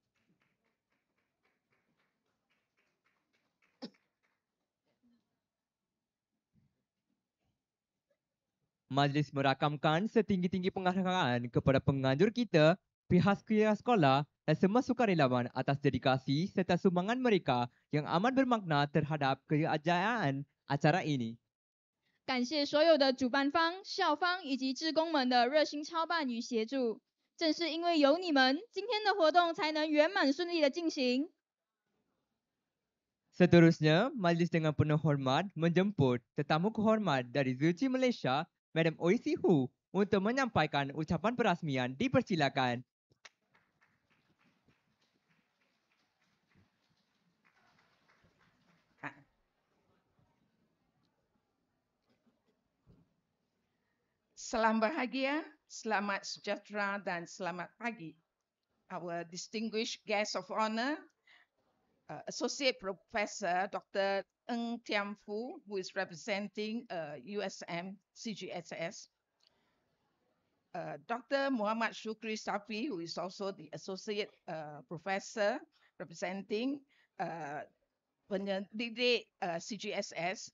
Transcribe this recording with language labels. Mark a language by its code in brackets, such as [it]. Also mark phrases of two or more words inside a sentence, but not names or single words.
[ms] Majlis merakamkan setinggi-tinggi penghargaan kepada penganjur kita, pihak sekolah dan semua sukarelawan atas dedikasi serta sumbangan mereka yang amat bermakna terhadap kejayaan acara ini. [zh] 感谢所有的主办方、校方以及志工们的热心操办与协助。正是因为有你们，今天的活动才能圆满顺利的进行。 [ms] Seterusnya, majlis dengan penuh hormat menjemput tetamu kehormat dari Zuci Malaysia, Madam Oisi Hu, untuk menyampaikan ucapan perasmian. Dipersilakan. Salam bahagia, selamat sejahtera dan selamat pagi. [en] Our distinguished guest of honor, Associate Professor Dr. Ng Tiam Phu, who is representing USM CGSS. Dr. Muhammad Shukri Safi, who is also the Associate Professor representing pendidik CGSS.